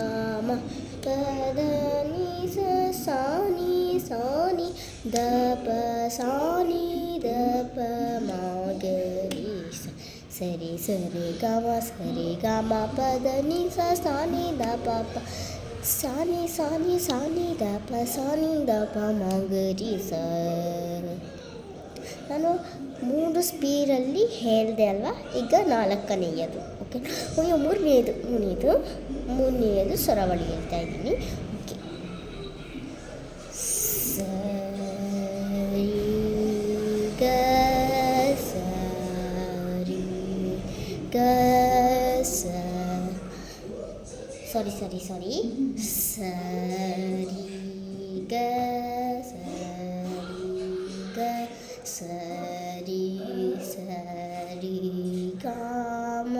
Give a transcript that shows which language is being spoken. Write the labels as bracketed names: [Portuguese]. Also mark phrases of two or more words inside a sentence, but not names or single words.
[Kannada] ಮ ಪ ದ ನಿ ಸಾ ಸಾ ನಿ ದ ಪ ಸಾ ನಿ ದ ಪ ಮ ಗ ರಿ ಸಾ ಸ ರಿ ಗ ಮ ಸ ರಿ ಗ ಮ ಪ ದ ನಿ ಸಾ ಸಾ ನಿ ದ ಪ ಪ ಸಾ ನಿ ದ ಪ ಸಾ ನಿ ದ ಪ ಮ ಗ ರಿ ಸಾ. ನಾನು 3 ಸ್ಪೀಡಲ್ಲಿ ಹೇಳಿದೆ ಅಲ್ವಾ? ಈಗ 4ನೇಯದು. ಓಕೆ, ಮೂರನೇದು ಸರವಳಿ ಹೇಳ್ತಾ ಇದ್ದೀನಿ. ಓಕೆ, ಸ ರಿ ಗ ಸ ರಿ ಗ ಸ ಸಾರಿ ಸ ರಿ ಗ ಸ ರಿ ಗ ಸ ರಿ ಗ ಮ